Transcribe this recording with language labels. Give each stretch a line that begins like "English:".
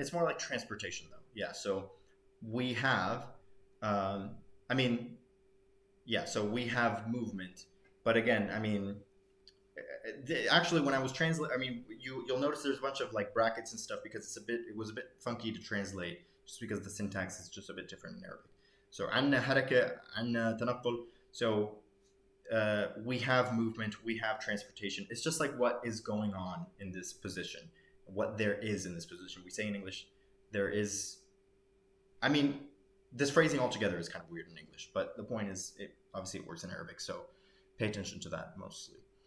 English: It's more like transportation though. Yeah, so we have so we have movement. But again, actually when I was translating, you'll notice there's a bunch of like brackets and stuff because it was a bit funky to translate, just because the syntax is just a bit different in Arabic.
Arabic: So عنا حركة, عنا تنقل.
English: So we have movement, we have transportation. It's just like what is going on in this position, what there is in this position. We say in English, there is. This phrasing altogether is kind of weird in English, but the point is, obviously it works in Arabic, so pay attention to that mostly.